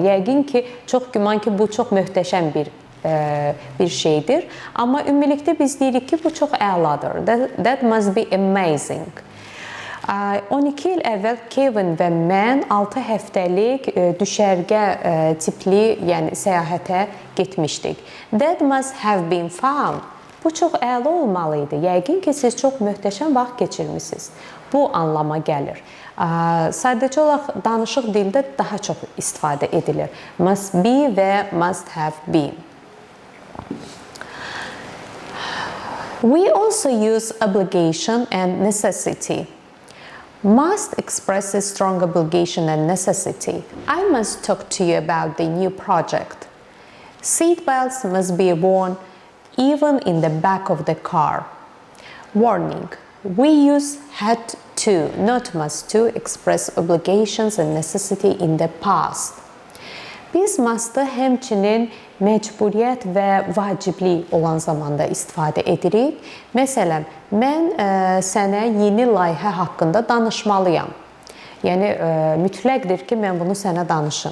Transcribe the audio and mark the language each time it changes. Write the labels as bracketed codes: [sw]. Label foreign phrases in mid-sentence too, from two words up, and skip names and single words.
[az] Yəqin ki, çox güman ki, bu çox möhtəşəm bir şeydir. Amma ümumilikdə biz deyirik ki, bu çox əladır. [en] That must be amazing. [az] 12 il əvvəl Kevin və mən 6 həftəlik düşərgə tipli, yəni səyahətə getmişdik. [en] That must have been fun. [az] Bu çox əla olmalı idi. Yəqin ki, siz çox möhtəşəm vaxt keçirmisiniz. Bu anlama gəlir. Sadəcə olaraq danışıq dildə daha çox istifadə edilir. [en] Must be [az] və [en] must have been. We also use obligation and necessity. Must expresses strong obligation and necessity. I must talk to you about the new project. Seat belts must be worn even in the back of the car. Warning. We use had to, not must to, express obligations and necessity in the past. [az] Biz must'ı həmçinin məcburiyyət və vaciblik olan zamanda istifadə edirik. Məsələn, mən sənə yeni layihə haqqında danışmalıyam. Yəni, mütləqdir ki, mən bunu sənə danışım.